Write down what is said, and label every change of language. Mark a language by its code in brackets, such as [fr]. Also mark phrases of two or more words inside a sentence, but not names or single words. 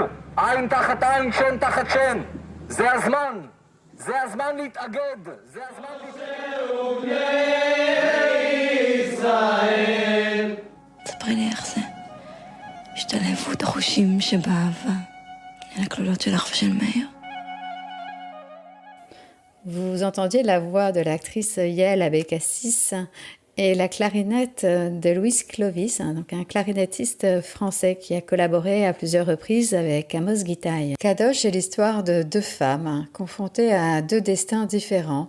[he] עין תחת עין, שן תחת שן. זה הזמן. זה הזמן להתאגד. זה הזמן ישראל. תספרי לי איך זה. השתלבות החושים שבאהבה. אל הכלולות שלך ושל מאיר. [fr] Vous entendiez la voix de l'actrice Yael Abécassis et la clarinette de Louis Clovis, donc un clarinettiste français qui a collaboré à plusieurs reprises avec Amos Gitaï. Kadosh est l'histoire de deux femmes confrontées à deux destins différents.